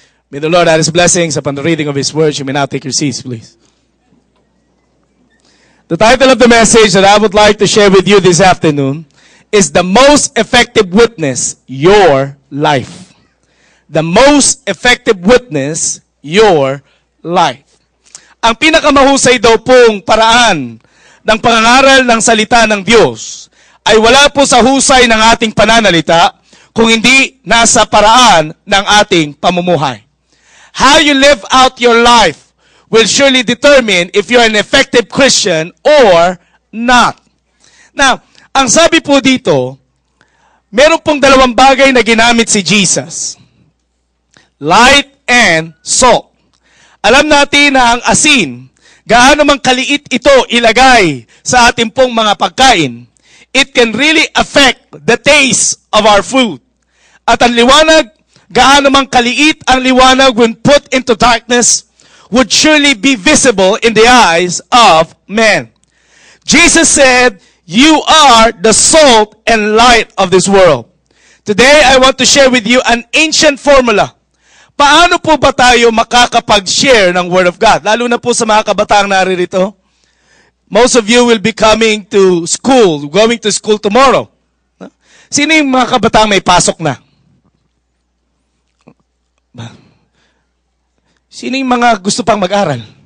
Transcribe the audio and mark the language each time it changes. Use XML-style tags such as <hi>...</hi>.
<en>May the Lord add His blessings upon the reading of His words. You may now take your seats, please. The title of the message that I would like to share with you this afternoon is The Most Effective Witness, Your Life. The most effective witness, your life.</en> <tl>Ang pinakamahusay daw pong paraan ng pangangaral ng salita ng Diyos ay wala po sa husay ng ating pananalita kung hindi nasa paraan ng ating pamumuhay.</tl> <en>How you live out your life will surely determine if you're an effective Christian or not.</en> <tl>Now, ang sabi po dito, meron pong dalawang bagay na ginamit si Jesus.</tl> <en>Light and salt.</en> <tl>Alam natin na ang asin, gaano mang kaliit ito ilagay sa ating pong mga pagkain,</tl> <en>it can really affect the taste of our food.</en> <tl>At ang liwanag, gaano mang kaliit ang liwanag</tl> <en>when put into darkness, would surely be visible in the eyes of men. Jesus said, you are the salt and light of this world. Today, I want to share with you an ancient formula.</en> <tl>Paano po ba tayo makakapag-share ng Word of God? Lalo na po sa mga kabataang naririto.</tl> <en>Most of you will be coming to school, going to school tomorrow.</en> <tl>Sino yung mga kabataang may pasok na? Sino yung mga gusto pang mag-aral?</tl>